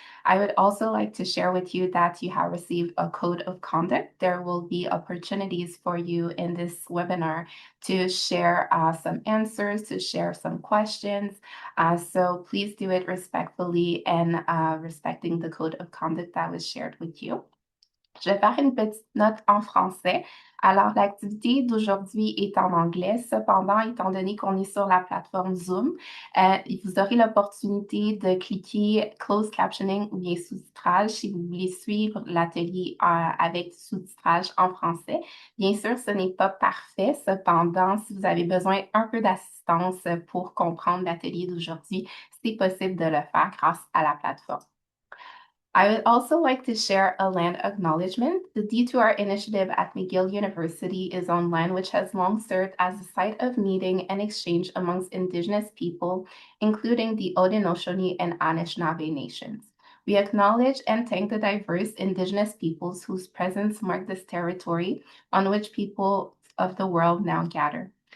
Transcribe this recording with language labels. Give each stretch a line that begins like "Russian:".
English: I would also like to share with you that you have received a code of conduct. There will be opportunities for you in this webinar to share some answers, to share some questions. So please do it respectfully and respecting the code of conduct that was shared with you.
French: Je vais faire une petite note en français. Alors, l'activité d'aujourd'hui est en anglais. Cependant, étant donné qu'on est sur la plateforme Zoom, vous aurez l'opportunité de cliquer Closed Captioning ou bien sous-titrage si vous voulez suivre l'atelier avec sous-titrage en français. Bien sûr, ce n'est pas parfait. Cependant, si vous avez besoin un peu d'assistance pour comprendre l'atelier d'aujourd'hui, c'est possible de le faire grâce à la plateforme.
English: I would also like to share a land acknowledgement. The D2R initiative at McGill University is on land which has long served as a site of meeting and exchange amongst Indigenous people, including the Haudenosaunee and Anishinaabe nations. We acknowledge and thank the diverse Indigenous peoples whose presence mark this territory on which people of the world now gather.